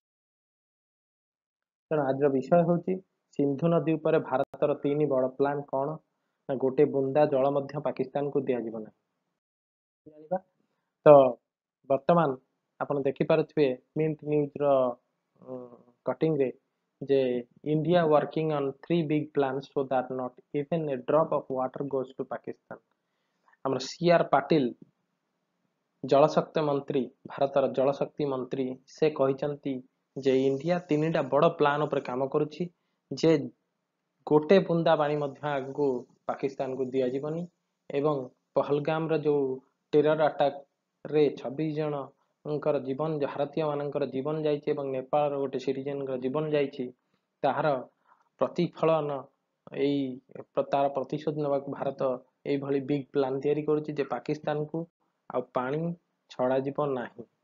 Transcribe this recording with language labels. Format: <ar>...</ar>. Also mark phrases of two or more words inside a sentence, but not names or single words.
<or>ତେଣୁ ଆଜିର ବିଷୟ ହେଉଛି ସିନ୍ଧୁ ନଦୀ ଉପରେ ଭାରତର 3 ବଡ଼ ପ୍ଲାନ୍ କ'ଣ ନା ଗୋଟେ ବୁନ୍ଦା ଜଳ ମଧ୍ୟ ପାକିସ୍ତାନକୁ ଦିଆଯିବ ନାହିଁ। ଜାଣିବା ତ ବର୍ତ୍ତମାନ ଆପଣ ଦେଖିପାରୁଥିବେ ମିଣ୍ଟ ନ୍ୟୁଜର କଟିଂରେ ଯେ</or> <en>India working on 3 big plans so that not even a drop of water goes to ପାକିସ୍ତାନ।</en> <or>ଆମର CR ପାଟିଲ ଜଳଶକ୍ତି ମନ୍ତ୍ରୀ, ଭାରତର ଜଳଶକ୍ତି ମନ୍ତ୍ରୀ, ସେ କହିଛନ୍ତି ଯେ ଇଣ୍ଡିଆ 3ଟା ବଡ଼ ପ୍ଲାନ୍ ଉପରେ କାମ କରୁଛି, ଯେ ଗୋଟେ ବୁନ୍ଦା ପାଣି ମଧ୍ୟ ଆଗକୁ ପାକିସ୍ତାନକୁ ଦିଆଯିବନି ଏବଂ ପହଲଗାମର ଯୋଉ</or> <en>terror attack</en> <or>26 ଜଣଙ୍କର ଜୀବନ, ଭାରତୀୟ ମାନଙ୍କର ଜୀବନ ଯାଇଛି ଏବଂ ନେପାଳର ଗୋଟେ ସିଟିଜେନଙ୍କର ଜୀବନ ଯାଇଛି, ତାହାର ପ୍ରତିଫଳନ ତାର ପ୍ରତିଶୋଧ ନେବାକୁ ଭାରତ ଏଇଭଳି</or> <en>big plan</en> <or>ତିଆରି କରୁଛି ଯେ ପାକିସ୍ତାନକୁ ଆଉ ପାଣି ଛଡ଼ାଯିବ ନାହିଁ।</or>